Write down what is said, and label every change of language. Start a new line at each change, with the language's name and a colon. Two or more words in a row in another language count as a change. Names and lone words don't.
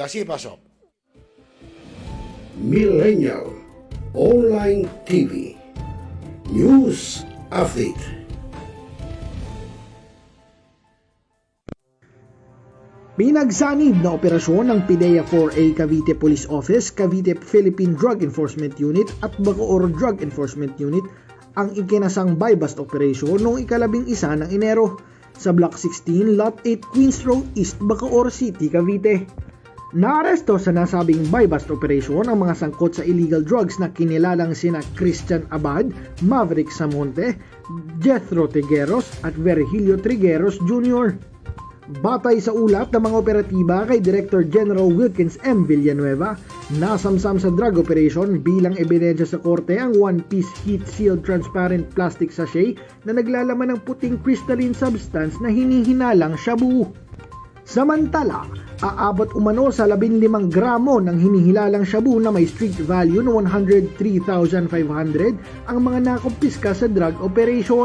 Filipino: GHAZI, pasok. Millennial Online TV News Update. Pinagsanib na operasyon ng PDEA 4A Cavite Police Office, Cavite Philippine Drug Enforcement Unit at Bacoor Drug Enforcement Unit ang ikinasang
English: buy-bust operation
Filipino: noong 11 ng Enero sa Block 16, Lot 8, Queens Road East, Bacoor City, Cavite. Naaresto sa nasabing
English: buy-bust operation
Filipino: ang mga sangkot sa
English: illegal drugs
Filipino: na kinilalang sina Christian Abad, Maverick Samonte, Jethro Trigueros at Virgilio Trigueros Jr. Batay sa ulat ng mga operatiba kay Director General Wilkins M. Villanueva, nasamsam sa
English: drug operation
Filipino: bilang ebidensya sa korte ang
English: one-piece heat-sealed transparent plastic sachet
Filipino: na naglalaman ng puting
English: crystalline substance
Filipino: na hinihinalang shabu. Samantala, aabot umano sa 15 gramo ng hinihilalang shabu na may
English: street value
Filipino: na 103,500 ang mga nakumpiska sa
English: drug operation.